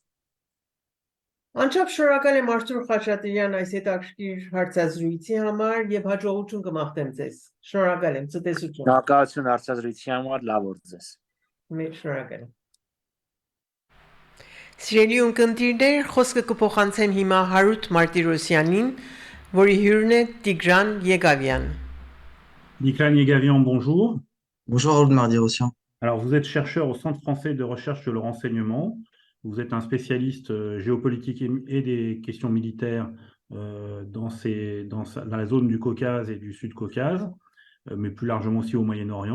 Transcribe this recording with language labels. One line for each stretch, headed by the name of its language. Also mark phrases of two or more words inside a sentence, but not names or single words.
Armenian: Անչափ շնորհակալ եմ Արթուր Խաչատրյան այս հետաքրքիր հարցազրույցի համար եւ հաջողություն կմաղթեմ ձեզ։ Շնորհակալ եմ, ցտեսություն։ Շնորհակալություն հարցազրույցի համար, լավ օր ձեզ։ Մեկ շնորհակալ եմ։ Սիրելի ունկնդիրներ, խոսքը կփոխանցեմ հիմա Հարութ Մարտիրոսյանին, որի հյուրն է Տիգրան Եղավյան։
French: Tigran Yegavian, bonjour. Bonjour Raoul Mardirosyan. Alors, vous êtes chercheur au Centre français de recherche sur le renseignement. Vous êtes un spécialiste géopolitique et des questions militaires dans la zone du Caucase et du Sud-Caucase, mais plus largement aussi au Moyen-Orient.